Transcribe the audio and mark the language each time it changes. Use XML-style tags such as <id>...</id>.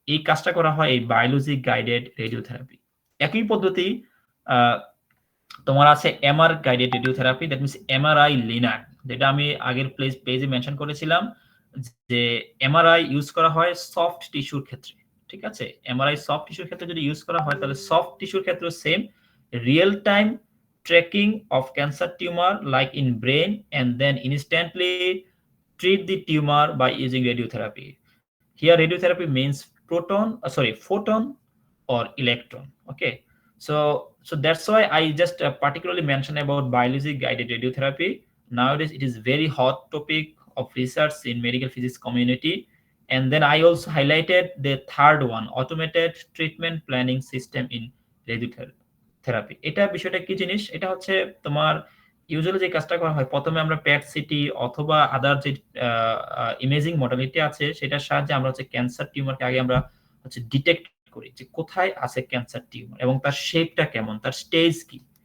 <bn>এই কাজটা করা হয় এই বায়োলজি গাইডেড রেডিওথেরাপি। একই পদ্ধতি তোমার আছে MR guided radiotherapy, that means MRI linac, যেটা আমি আগের পেজে মেনশন করেছিলাম যে এমআরআই ইউজ করা হয় সফট টিস্যুর ক্ষেত্রে। ঠিক আছে, এমআরআই সফট টিস্যুর ক্ষেত্রে যদি ইউজ করা হয়, তাহলে সফট টিস্যুর ক্ষেত্রে same real time tracking of cancer tumour like in brain, and then instantly</bn> <en>treat the tumor by using radiotherapy. Here radiotherapy means photon or electron. Okay, so that's why I just particularly mentioned about biology guided radiotherapy. Nowadays it is very hot topic of research in medical physics community. And then I also highlighted the third one, automated treatment planning system in radiotherapy.</en> <bn>এটা বিষয়টা কি জিনিস, এটা হচ্ছে তোমার usually যে কাজটা করা হয়, প্রথমে আমরা প্যাট সিটি অথবা আদার যে ইমেজিং মডালিটি আছে সেটার সাহায্যে আমরা হচ্ছে ক্যান্সার টিউমারকে আগে আমরা হচ্ছে ডিটেক্ট করি যে কোথায় আছে ক্যান্সার টিউমার এবং তার শেপটা কেমন, তার স্টেজ কি।</bn>